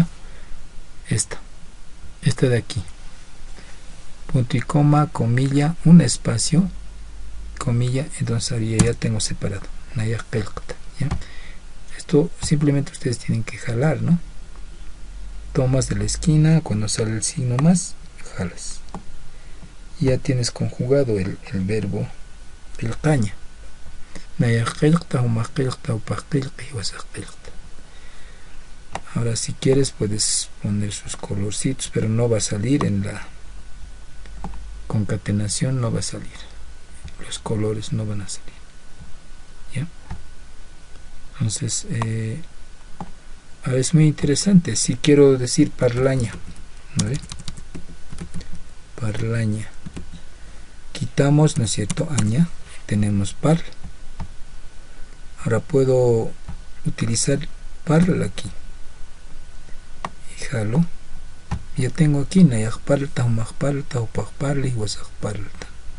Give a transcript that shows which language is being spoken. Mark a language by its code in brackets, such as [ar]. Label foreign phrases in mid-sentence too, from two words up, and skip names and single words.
[es] Esta de aquí, punto y coma, comilla, un espacio, comilla, entonces ahí ya tengo separado. [ay] Naya Qilqta, [es] ¿ya? Esto simplemente ustedes tienen que jalar, ¿no? Tomas de la esquina, cuando sale el signo más, jalas. Y ya tienes conjugado el verbo qilqaña. [ay] Naya Qilqta, huma Qilqta, upa Qilqi, wasa Qilqta. [es] Ahora si quieres puedes poner sus colorcitos, pero no va a salir en la concatenación, no va a salir. Los colores no van a salir, ¿ya? Entonces ahora es muy interesante. Si quiero decir parlaña, ¿no ve? Parlaña, quitamos, ¿no es cierto?, aña, tenemos par. Ahora puedo utilizar parla aquí y jalo. Ya tengo aquí [ay] Nayaq parlta, humaq parlta, upaq parli, wasaq parlta.